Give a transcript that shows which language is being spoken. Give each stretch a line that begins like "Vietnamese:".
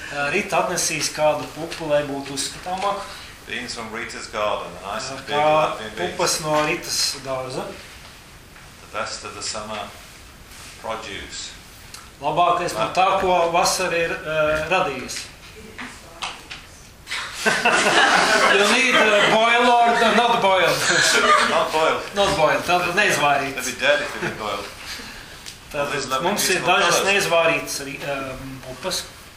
Latvian: Rita atnesīs kādu pupu, lai būtu uzskatāmāk.
English: Beans from Rita's garden, a nice and big Latvian beans.
Latvian: Pupas no Rita's dārza.
English: The best of the summer produce.
Latvian: Labākais par tā, ko vasara ir radījis.
English: You need a boil or not boil? Not boil. Not boil.
Latvian: Tad neizvārīts.
English: They'd be dead if they'd boil.
Latvian: Tad mums ir dažas neizvārītas pupas.